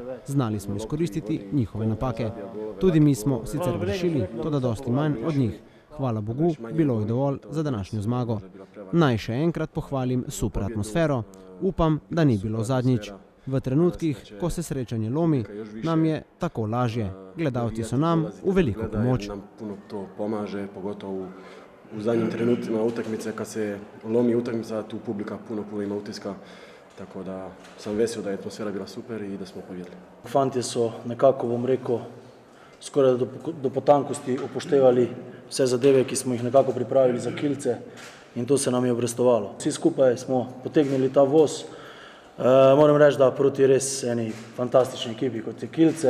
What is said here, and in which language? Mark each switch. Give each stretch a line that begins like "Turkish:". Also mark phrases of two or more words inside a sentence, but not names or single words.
Slovenian: Znali smo izkoristiti njihove napake. Tudi mi smo sicer grešili, toda dosti manj od njih. Hvala Bogu, bilo je dovolj za današnjo zmago. Naj še enkrat pohvalim super atmosfero. Upam, da ni bilo zadnjič. V trenutkih, ko se srečanje lomi, nam je tako lažje. Gledalci so nam v veliko pomoč.
Croatian: To pomaže, pogotovo u zadnjim trenutima utakmice, kad se lomi utakmica, tu publika puno ima utiska. Tako da sam vesel, da je atmosfera bila super i da smo pobjedili.
Slovenian: Fantje so nekako, bom rekel, skoraj do potankosti upoštevali vse zadeve, ki smo jih nekako pripravili za Kielce in to se nam je obrestovalo. Vsi skupaj smo potegnili ta voz. Moram reči, da proti res eni fantastični ekipi kot je Kielce.